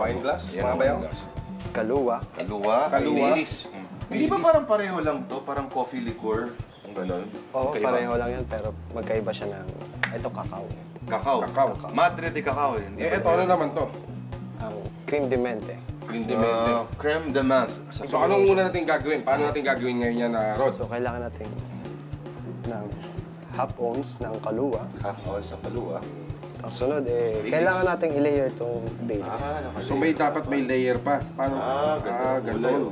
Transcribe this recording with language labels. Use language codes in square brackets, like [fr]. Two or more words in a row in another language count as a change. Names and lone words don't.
[en] Wine glass, [tl] Yan mga ang bayaw. [en] wine glass. [tl] kaluwa. Kaluwa. Hindi ba parang pareho lang to? Parang [en] coffee liqueur? [tl] Ang ganon? Oo, pareho lang yan, pero magkaiba siya ng, ito, kakao. Kakao. Madre de cacao. Ito ano naman to? Ang cream de mente. Cream de mente. Creme de menthe. So anong una natin gagawin? Paano natin gagawin ngayon yan, Rod? [en] So, kailangan natin ng half ounce ng kaluwa. Half ounce sa kaluwa. [tl] Ito, Ang sunod, kailangan nating i-layer itong Baileys. So dapat may layer pa. Paano? Ganun.